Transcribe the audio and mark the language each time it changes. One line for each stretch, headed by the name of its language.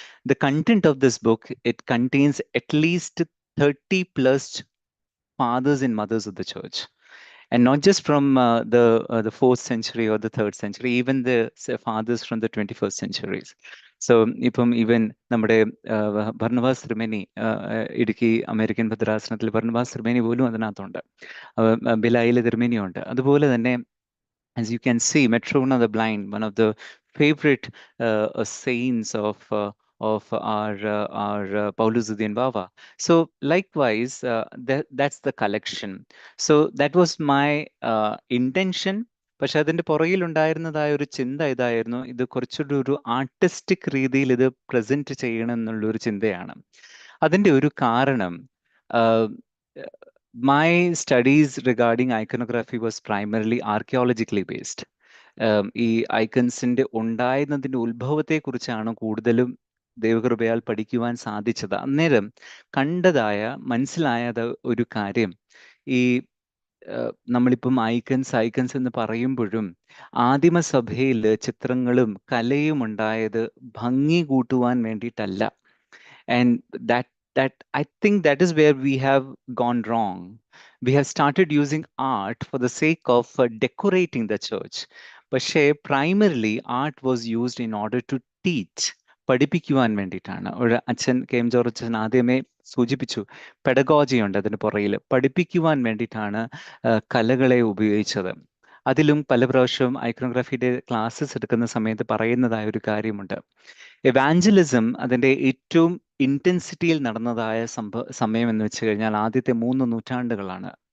English: The content of this book, it contains at least 30+ fathers and mothers of the church. And not just from the 4th century or the 3rd century, even the fathers from the 21st centuries.
Malayalam: So ഇപ്പം even നമ്മുടെ ഭർണവാസ് തിരുമേനി, Idukki American ഭദ്രാസനത്തിൽ Barnabas തിരുമേനി പോലും അതിനകത്തുണ്ട്, ബിലായിലെ തിരുമേനിയുണ്ട്. അതുപോലെ തന്നെ,
English: as you can see, Matrona the Blind, one of the favorite saints of our Paulus Udian Bava. So likewise, that's the collection. So that was my intention.
Malayalam: പക്ഷെ അതിന്റെ പുറകിൽ ഉണ്ടായിരുന്നതായ ഒരു ചിന്ത ഇതായിരുന്നു, ഇത് കുറച്ചുകൂടി ഒരു ആർട്ടിസ്റ്റിക് രീതിയിൽ ഇത് പ്രസന്റ് ചെയ്യണം എന്നുള്ളൊരു ചിന്തയാണ്. അതിന്റെ ഒരു കാരണം,
English: my studies regarding iconography was primarily archaeologically based.
Malayalam: ഈ ഐക്കൺസിന്റെ ഉണ്ടായിരുന്നതിന്റെ ഉത്ഭവത്തെ കുറിച്ചാണ് കൂടുതലും ദൈവകൃപയാൽ പഠിക്കുവാൻ സാധിച്ചത്. അന്നേരം കണ്ടതായ മനസ്സിലായത് ഒരു കാര്യം, ഈ നമ്മളിപ്പം ഐക്കൺസ് എന്ന് പറയുമ്പോഴും ആദിമസഭയിൽ ചിത്രങ്ങളും കലയും ഉണ്ടായത് ഭംഗി കൂട്ടുവാൻ വേണ്ടിയിട്ടല്ല.
English: And that I think that is where we have gone wrong. We have started using art for the sake of decorating the church.
Malayalam: പക്ഷേ
English: primarily art was used in order to teach,
Malayalam: പഠിപ്പിക്കുവാൻ വേണ്ടിയിട്ടാണ്. ഒരു അച്ഛൻ KM George അച്ഛൻ ആദ്യമേ സൂചിപ്പിച്ചു, pedagogy ഉണ്ട് അതിന് പുറകിൽ. പഠിപ്പിക്കുവാൻ വേണ്ടിയിട്ടാണ് കലകളെ ഉപയോഗിച്ചത്. അതിലും പല പ്രാവശ്യവും ഐക്കണോഗ്രാഫിയുടെ ക്ലാസ്സസ് എടുക്കുന്ന സമയത്ത് പറയുന്നതായ ഒരു കാര്യമുണ്ട്, എവാഞ്ചലിസം അതിൻ്റെ ഏറ്റവും ഇൻറ്റൻസിറ്റിയിൽ നടന്നതായ സമയം എന്ന് വെച്ച് കഴിഞ്ഞാൽ ആദ്യത്തെ 3 നൂറ്റാണ്ടുകളാണ്.